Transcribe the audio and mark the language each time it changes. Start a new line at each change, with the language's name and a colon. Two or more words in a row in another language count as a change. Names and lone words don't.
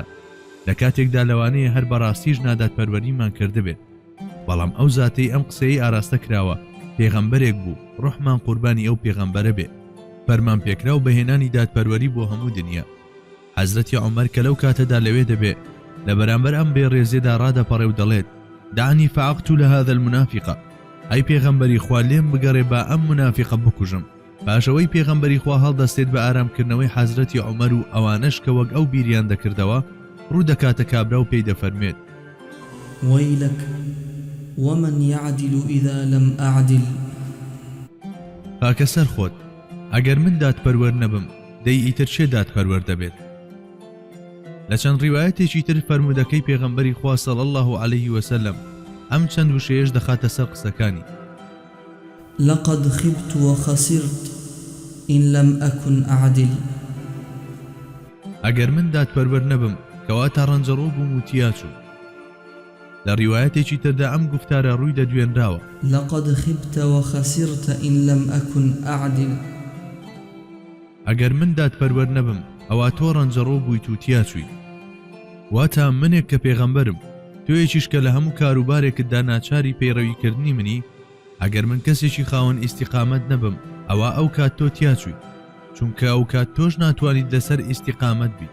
Central Kurdish: لە کاتێکدا لەوانەیە هەر بەڕاستیش نادادپەروەریمان کردبێت، بەڵام ئەو زاتەی ئەم قسەی ئاراستە کراوە پێغەمبەرێک بوو، ڕوحمان قوربانی ئەو پێغەمبەرە بێ، فەرمان پێکرا و بەهێنانی دادپەروەری بۆ هەموو دنیا. حەزرەتی عومەر کە لەو کاتەدا لەوێ دەبێ لە بەرامبەر ئەم بێ ڕێزێدا ڕادەپەڕێ و دەڵێت:
Arabic: دعني فعقت لهذا المنافق،
Central Kurdish: ئەی پێغەمبەری خوا لێم بگەڕێ با ئەم منافقە بکوژم. پاشەوەی پێغەمبەری خوا هەڵدەستێت بە ئارامکردنەوەی حەزرەتی عومەر و ئەوانەش کە وەک ئەو بیریان دەکردەوە ڕوو دەکاتە کابرا و پێی دەفەرمێت:
Arabic: ويلك ومن يعدل إذا لم أعدل.
Central Kurdish: خاکە سەر خۆت، ئەگەر من دادپەروەر نەبم دەی ئیتر چێ دادپەروەر دەبێت؟ لە چەند ڕیوایەتێکی تر فەرمودەکەی پێغەمبەری خوا
Arabic: صلی الله عليه وسلم
Central Kurdish: ئەم چەند وشەیەش دەخاتە سەر قسەکانی:
Arabic: لقد خبت وخسرت إن لم أكن أعدل.
Central Kurdish: ئەگەر من دادپەروەر نەبم کەواتە ڕەنجەڕۆ بووم و تیاچوو. لە ڕیوایەتێکی تردا ئەم گفتارە ڕووی دەدوێنراوە:
Arabic: لقد خبت وخسرت إن لم أكن أعدل.
Central Kurdish: ئەگەر من دادپەروەر نەبم ئەوە تۆ ڕەنجەڕۆ بوویت و تیاچووی. واتە منێک کە پێغەمبەرم تۆیەکیش کە لە هەموو کاروبارێکتدا ناچاری پەیڕەویکردنی منی، ئەگەر من کەسێکی خاوەن ئیستیقامەت نەبم ئەوە ئەو کات تۆ تیاچووی، چونکە ئەو کات تۆش ناتوانیت لەسەر ئیستیقامەت بیت.